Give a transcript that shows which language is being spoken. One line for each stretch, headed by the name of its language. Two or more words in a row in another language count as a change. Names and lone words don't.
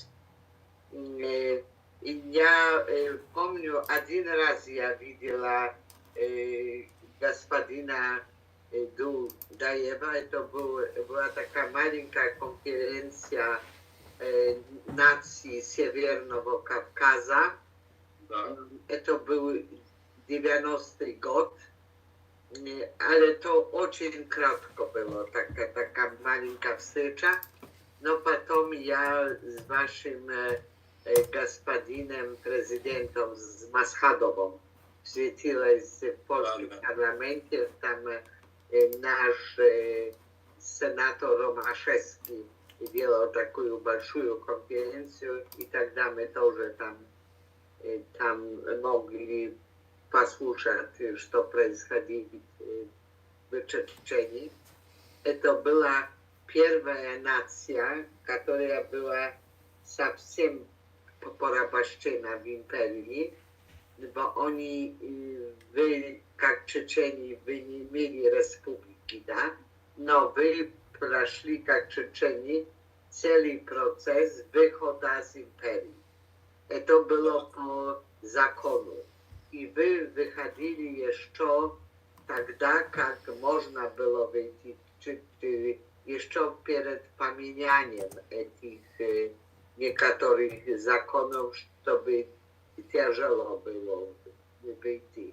Russian: И я помню, один раз я видела господина Дудаева, это была такая маленькая конференция наций Северного Кавказа. Да. Это был 90-й год.
Polish: Ale to
Russian: очень кратко было, такая маленькая встреча. Но потом я с вашим господином президентом, с Масхадовым, встретилась в польском парламенте. Там наш сенатор Ромашевский делал такую большую конференцию, и тогда мы тоже там могли послушать, что происходит в Чечне. Это была первая нация, которая была совсем порабощена в империи,
Polish: bo oni wy,
Russian: как Чечени, вы не имели республики, да? Но вы прошли, как Чечени, целый процесс выхода из империи. Это было по закону. И вы выходили еще тогда, как можно было выйти, еще перед поменянием этих некоторых законов, чтобы тяжело было выйти.